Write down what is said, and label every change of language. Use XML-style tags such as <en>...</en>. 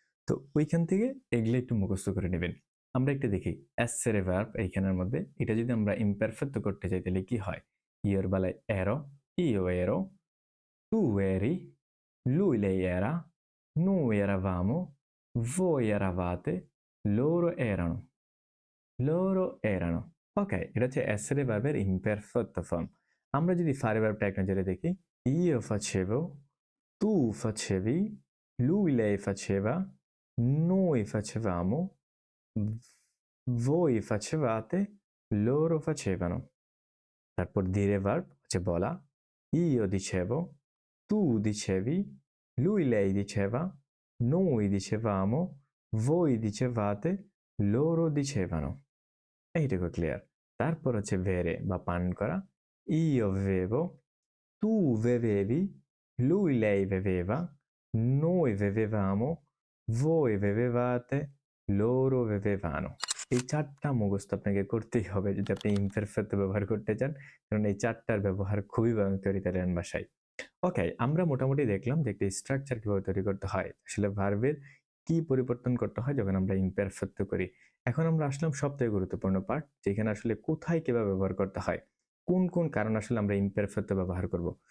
<bn>তো ওইখান থেকে এগুলো একটু মুখস্থ করে নেবেন। আমরা একটু দেখি এসেরে ভার্ব এইখানের মধ্যে, এটা যদি আমরা ইমপারফেক্ট করতে চাই তাহলে কি হয়, ইয়ের বেলায় এরো, ইও এরো,</bn> <it>tu eri, lui lei era, noi eravamo, voi eravate, loro erano, loro erano।</it> <bn>ওকে, এটা হচ্ছে essere ভার্বের imperfetto form। আমরা যদি fare ভার্বটা এক নজরে দেখি,</bn> <it>io facevo, tu facevi, lui lei faceva, noi facevamo, voi facevate, loro facevano।</it> <bn>তারপর dire verb হচ্ছে বলা,</bn> <it>io dicevo, tu dicevi, lui lei diceva, noi dicevamo, voi dicevate, loro dicevano।</it> <bn>এইটুকু clear. তারপর হচ্ছে ভেরে বা পান করা,</bn> <it>io bevevo, tu bevevi, lui lei beveva, noi bevevamo, voi bevevate, loro bevevano।</it> <bn>এই 4টা মুখস্থ আপনাকে করতেই হবে যদি আপনি ইমপারফেক্ট ব্যবহার করতে চান, কারণ এই 4টার ব্যবহার খুবই ভয়ঙ্কর ইতালিয়ান ভাষায়। ওকে, আমরা মোটামুটি দেখলাম যে একটি স্ট্রাকচার কিভাবে তৈরি করতে হয়, আসলে ভার্বের কি পরিবর্তন করতে হয় যখন আমরা ইমপারফেক্ট করি। এখন আমরা আসলাম সবথেকে গুরুত্বপূর্ণ পার্ট, যেখানে আসলে কোথায় কিভাবে ব্যবহার করতে হয়, কোন কোন কারণ আসলে আমরা ইমপারফেক্ট ব্যবহার করব।</bn>